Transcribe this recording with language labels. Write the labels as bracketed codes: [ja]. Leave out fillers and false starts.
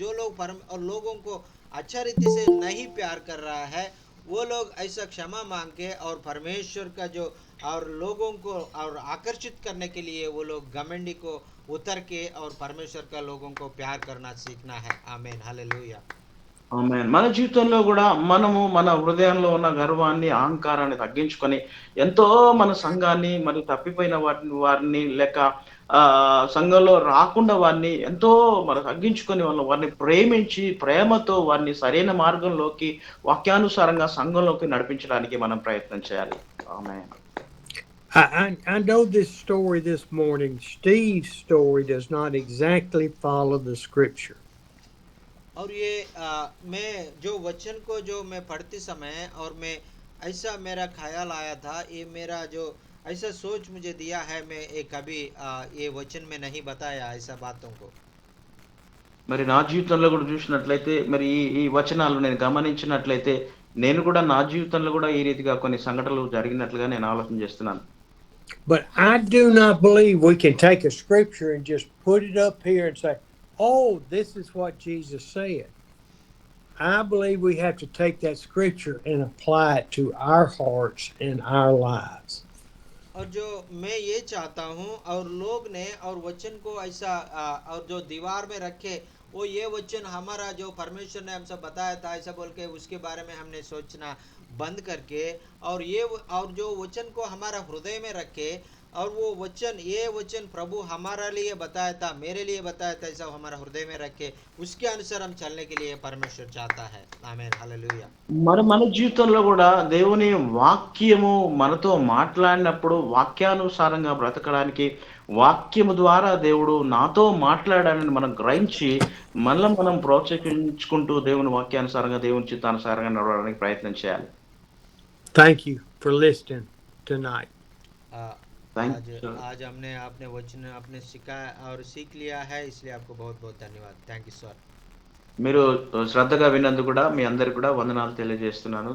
[hi] जो लोग और लोगों को अच्छा रीति से नहीं प्यार कर रहा है वो लोग ऐसा क्षमा मांग के और परमेश्वर का जो और लोगों को और आकर्षित करने के लिए वो लोग घमंडी को उतर के और परमेश्वर का लोगों को प्यार करना सीखना है। आमीन। हालेलुया। [te] ఆమేన్. మన జీవితంలో కూడా మనము మన హృదయంలో ఉన్న గర్వాన్ని అహంకారాన్ని తగ్గించుకొని ఎంతో మన సంఘాన్ని మరి తప్పిపోయిన వారిని లేక సంఘంలో రాకుండా వారిని ఎంతో మరి తగ్గించుకొని వారిని ప్రేమించి ప్రేమతో వారిని సరైన మార్గంలోకి వాక్యానుసారంగా సంఘంలోకి నడిపించడానికి మనం ప్రయత్నం చేయాలి. ఆమేన్. [en] I know this story this morning. Steve's story does not exactly follow the scripture. [hi] और ये मैं जो वचन को जो मैं पढ़ते समय और मैं ऐसा मेरा ख्याल आया था, ये मेरा जो ऐसा सोच मुझे दिया है, मैं कभी ये वचन में नहीं बताया ऐसा बातों को। [te] మరి నా జీవితంలో కూడా చూసినట్లయితే మరి ఈ వచనాలు నేను గమనించినట్లయితే నేను కూడా నా జీవితంలో కూడా ఈ రీతిగా కొన్ని సంఘటనలు జరిగినట్లుగా నేను ఆలోచన చేస్తున్నాను. [en] But I do not believe we can take a scripture and just put it up here and say, oh, this is what Jesus said. I believe we have to take that scripture and apply it to our hearts and our lives. [hi] और जो मैं ये चाहता हूँ और लोग ने और वचन को ऐसा और जो दीवार में रखे वो ये वचन हमारा जो परमेश्वर ने हमसे बताया था ऐसा बोल के उसके बारे में हमने सोचना बंद करके और जो वचन को हमारा हृदय में रखे और वो वचन ये वचन प्रभु हमारा लिए बताया था मेरे लिए बताया था ऐसा हमारा हृदय में रखे उसके अनुसार हम चलने के लिए परमेश्वर चाहता है आमीन हालेलुया [te] మన జీవితంలో కూడా దేవుని వాక్యము మనతో మాట్లాడినప్పుడు వాక్యానుసారంగా బ్రతకడానికి వాక్యము ద్వారా దేవుడు నాతో మాట్లాడాలని మనం గ్రహించి మళ్ళీ మనం ప్రోత్సహించుకుంటూ దేవుని వాక్యానుసారంగా దేవుని చిత్తానుసారంగా నడవడానికి ప్రయత్నం చేయాలి. [en] Thank you for listening tonight. Thank [hi] आज [en] you. [hi] आज हमने आपने वचन आपने सिखाया और सीख लिया है इसलिए आपको बहुत बहुत धन्यवाद [en] thank you sir [te] మీరు శ్రద్ధగా విన్నందుకు కూడా మీ అందరికి కూడా వందనాలు తెలియజేస్తున్నాను.